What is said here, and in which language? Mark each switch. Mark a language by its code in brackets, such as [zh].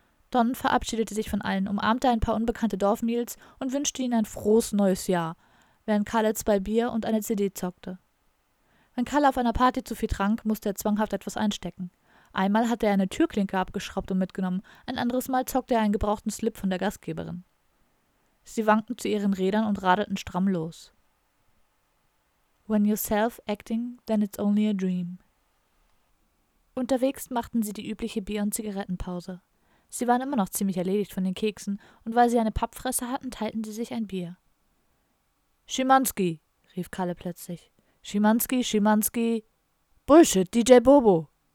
[de] Don verabschiedete sich von allen, umarmte ein paar unbekannte Dorfmädels und wünschte ihnen ein frohes neues Jahr, während Kalle zwei Bier und eine CD zockte. Wenn Kalle auf einer Party zu viel trank, musste er zwanghaft etwas einstecken. Einmal hatte er eine Türklinke abgeschraubt und mitgenommen, ein anderes Mal zockte er einen gebrauchten Slip von der Gastgeberin. Sie wankten zu ihren Rädern und radelten stramm los. [en] When you're self-acting, then it's only a dream. [de] Unterwegs machten sie die übliche Bier- und Zigarettenpause. Sie waren immer noch ziemlich erledigt von den Keksen und weil sie eine Pappfresse hatten, teilten sie sich ein Bier. »Schimanski«, rief Kalle plötzlich. »Schimanski, Schimanski! Bullshit, DJ Bobo!«